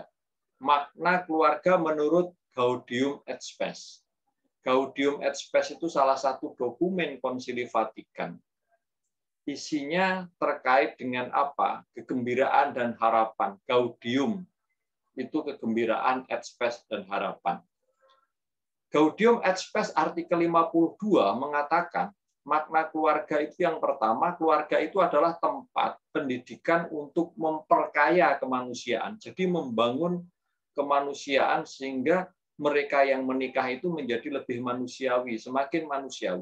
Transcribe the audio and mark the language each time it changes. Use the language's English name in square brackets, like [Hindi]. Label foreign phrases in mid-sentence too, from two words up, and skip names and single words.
[Indonesian] Makna keluarga menurut Gaudium et Spes. Gaudium et Spes itu salah satu dokumen Konsili Vatikan. Isinya terkait dengan apa? Kegembiraan dan harapan. Gaudium itu kegembiraan, et Spes dan harapan. Gaudium et Spes artikel 52 mengatakan makna keluarga itu yang pertama, keluarga itu adalah tempat pendidikan untuk memperkaya kemanusiaan. Jadi membangun kemanusiaan sehingga mereka yang menikah itu menjadi lebih manusiawi, semakin manusiawi.